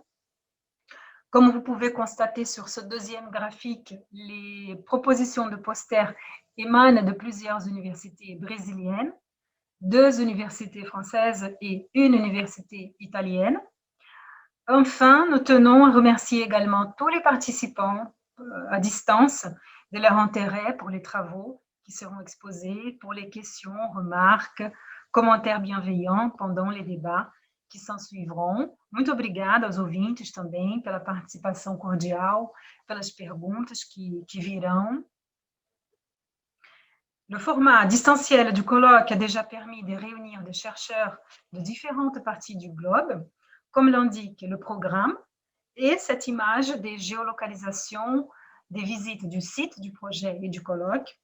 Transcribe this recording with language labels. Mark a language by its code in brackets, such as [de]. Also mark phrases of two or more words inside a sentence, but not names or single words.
[fr] Comme vous pouvez constater sur ce deuxième graphique, les propositions de posters émanent de plusieurs universités brésiliennes, 2 universités françaises et une université italienne. Enfin, nous tenons à remercier également tous les participants à distance de leur intérêt pour les travaux qui seront exposés, pour les questions, remarques, commentaires bienveillants pendant les débats que s'ensuivront. [pt] Muito obrigada aos ouvintes também pela participação cordial, pelas perguntas que virão. [fr] Le format distanciel du colloque a déjà permis de réunir des chercheurs de différentes parties du globe, comme l'indique le programme, et cette image des géolocalisations, des visites du site du projet et du colloque.